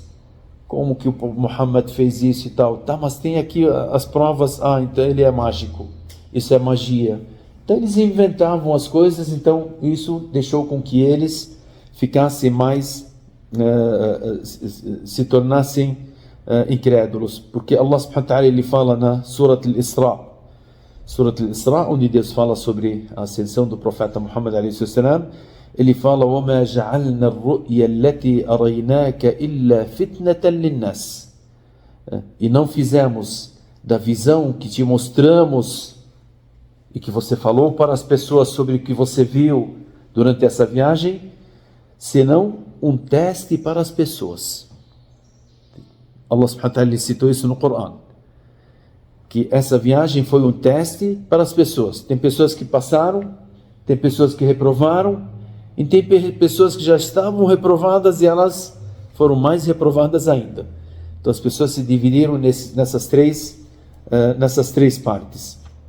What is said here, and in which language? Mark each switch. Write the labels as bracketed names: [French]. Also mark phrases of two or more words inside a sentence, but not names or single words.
[Portuguese] Como que o Muhammad fez isso e tal? Tá, mas tem aqui as provas. Ah, então ele é mágico. Isso é magia. Então eles inventavam as coisas, então isso deixou com que eles ficassem mais, se tornassem incrédulos. Porque [Arabic] الله سبحانه وتعالى, [Portuguese] ele fala na Surat al-Isra. Surat al-Isra, onde Deus fala sobre a ascensão do profeta Muhammad a.s. Ele fala: [Arabic] وَمَا جَعَلْنَا الرُّؤْيَا الَّتِي أَرَيْنَاكَ إِلَّا فِتْنَةً لِلنَّاسِ. [Portuguese] E não fizemos da visão que te mostramos e que você falou para as pessoas sobre o que você viu durante essa viagem, senão um teste para as pessoas. [Arabic] الله سبحانه وتعالى [Portuguese] citou isso no Corão, que essa viagem foi um teste para as pessoas. Tem pessoas que passaram, tem pessoas que reprovaram, e tem pessoas que já estavam reprovadas e elas foram mais reprovadas ainda. Então as pessoas se dividiram nessas três partes.